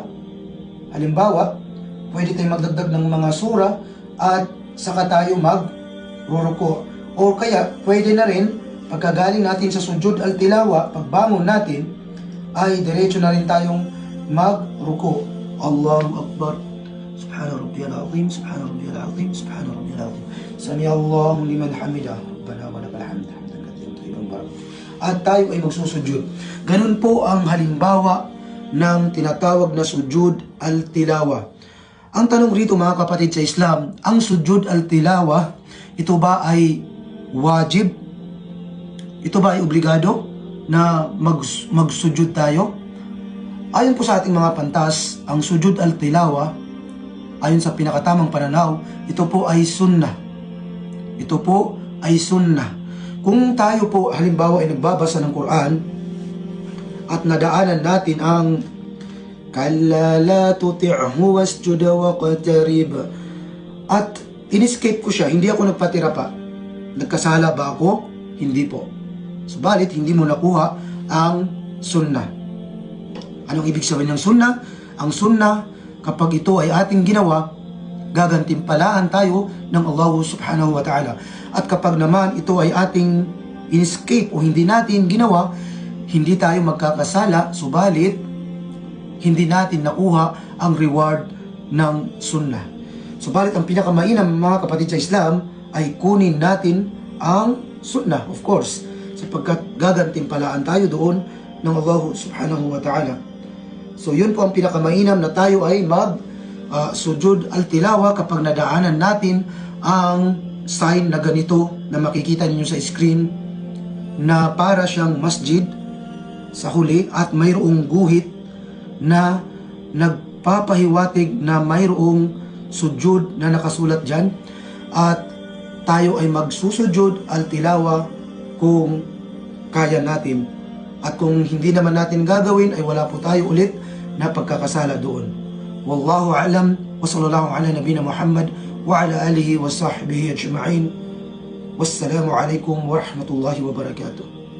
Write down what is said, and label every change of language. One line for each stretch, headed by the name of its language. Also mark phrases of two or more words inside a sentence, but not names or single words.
Filipino: Halimbawa, pwede tayong magdagdag ng mga sura at saka tayo magruruko. O kaya, pwede na rin, pagkagaling natin sa
Arabic: سجود التلاوة,
Filipino: pagbangon natin, ay diretso na rin tayong magruko.
Arabic: الله أكبر. سبحان ربي العظيم سبحان ربي العظيم سبحان ربي العظيم. سمع الله لمن حمده. ربنا ولك الحمد. حمدا كثيرا طيبا مبارك.
Filipino: At tayo ay magsusujud. Ganun po ang halimbawa ng tinatawag na
Arabic: سجود التلاوة.
Filipino: Ang tanong rito, mga kapatid sa Islam, ang
Arabic: سجود التلاوة,
Filipino: ito ba ay wajib? Ito ba ay obligado na magsujud tayo? Ayon po sa ating mga pantas, ang
Arabic: سجود التلاوة,
Filipino: ayon sa pinakatamang pananaw, ito po ay sunnah. Ito po ay sunnah. Kung tayo po halimbawa ay nagbabasa ng Quran, at nadaanan natin ang
Arabic: كَلَّا لَا تُطِعْهُ وَاسْجُدْ وَاقْتَرِبْ,
Filipino: at in-escape ko siya, hindi ako nagpatira pa. Nagkasala ba ako? Hindi po. Subalit, hindi mo nakuha ang sunnah. Anong ibig sabihin ng sunnah? Ang sunnah, kapag ito ay ating ginawa, gagantimpalaan tayo ng
Arabic: الله سبحانه وتعالى.
Filipino: At kapag naman ito ay ating in-escape o hindi natin ginawa, hindi tayo magkakasala, subalit hindi natin nakuha ang reward ng sunnah. Subalit ang pinakamainam mga kapatid sa Islam ay kunin natin ang sunnah,
English: of course,
Filipino: sapagkat gagantimpalaan tayo doon ng
Arabic: الله سبحانه وتعالى.
Filipino: So yun po ang pinakamainam, na tayo ay
Arabic: سجود التلاوة
Filipino: kapag nadaanan natin ang sign na ganito na makikita ninyo sa screen, na para siyang masjid sa huli at mayroong guhit na nagpapahiwatig na mayroong sujud na nakasulat dyan, at tayo ay magsusujud al-tilawa kung kaya natin. At kung hindi naman natin gagawin, ay wala po tayo ulit na pagkakasala doon.
Arabic: والله أعلم وصلى الله على نبينا محمد وعلى آله وصحبه أجمعين. والسلام عليكم ورحمة الله وبركاته.